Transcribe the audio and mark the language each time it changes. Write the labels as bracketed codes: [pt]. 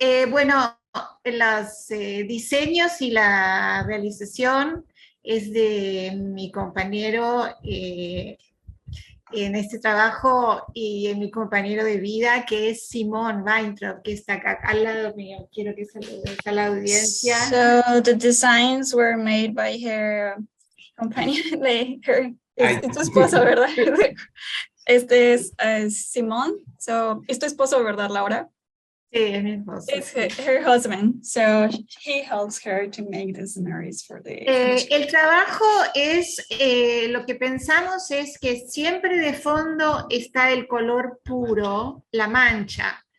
[es] Bueno, los diseños y la realización es de mi compañero en este trabajo y mi compañero de vida, que es Simón Weintraub, que está acá al lado mío. Quiero que saludes a la audiencia. [en] So the designs were made by her companion, [es] es tu esposo, ¿verdad? Este es Simón. So, es tu esposo, ¿verdad, Laura? Sí, es mi esposo. [en] It's her husband. So he helps her to make the scenarios for the. [es] El trabajo es, lo que pensamos es que siempre de fondo está el color puro, la mancha.